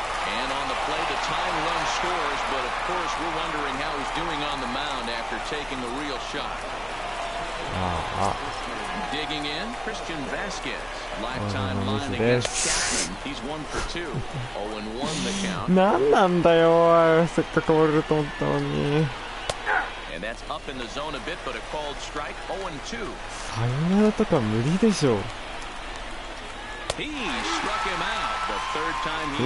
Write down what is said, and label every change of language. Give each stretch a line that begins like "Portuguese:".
English: And on the play, the tying run scores, but of course we're wondering how he's doing on the mound after taking a real shot. Digging in, Christian Vasquez, lifetime line against Chapman. He's 1 for 2, 0-1 the count.
Japanese: なんなんだよ、おい。せっかく折れると思ったのに。
English: And that's up in the zone a bit, but a called strike 0-2.
Japanese: さよならとか無理でしょ。
English: He struck him out the third time